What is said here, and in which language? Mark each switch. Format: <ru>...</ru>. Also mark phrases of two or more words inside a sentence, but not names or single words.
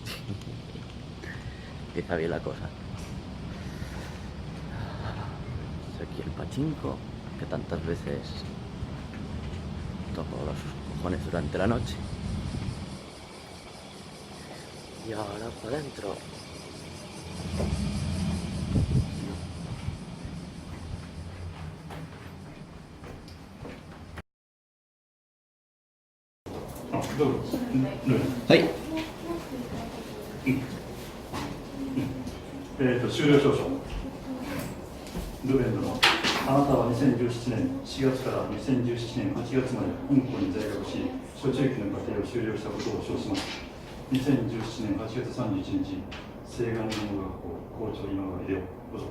<es>Empieza bien la cosa. Es aquí el pachinko, que tantas veces toco los cojones durante la noche. Y ahora para adentro.</es> <ja>はい。終了証書ルベン殿、あなたは2017年4月から2017年8月まで香港に在学し、初中期の課程を修了したことを証します。2017年8月31日、西岸日本語学校校長今川秀夫、どうぞ。</ja>